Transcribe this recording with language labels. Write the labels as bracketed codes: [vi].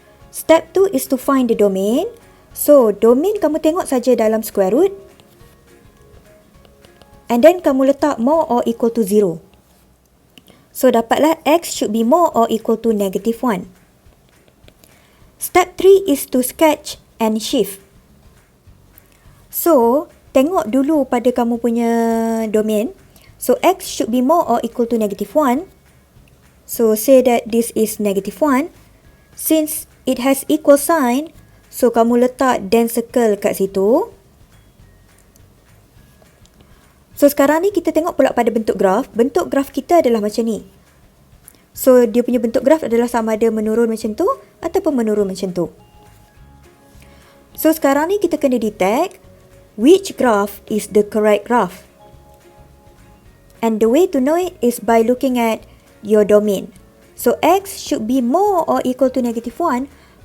[en] Step 2 is to find the domain. So, domain [ms] kamu tengok saja dalam [en] square root. And then [ms] kamu letak [en] more or equal to 0. So, dapatlah x should be more or equal to negative 1. Step 3 is to sketch and shift. [ms] So, tengok dulu pada kamu punya domain. [en] So, x should be more or equal to negative 1. So, say that this is negative 1. Since it has equal sign, so [ms] kamu letak [en] then circle [ms] kat situ. So, sekarang ni kita tengok pula pada bentuk graf. Bentuk graf kita adalah macam ni. So, dia punya bentuk graf adalah sama ada menurun macam tu ataupun menurun macam tu. [en] So, [ms] sekarang ni kita kena [en] detect which graph is the correct graph. And the way to know it is by looking at your domain. So, x should be more or equal to negative 1.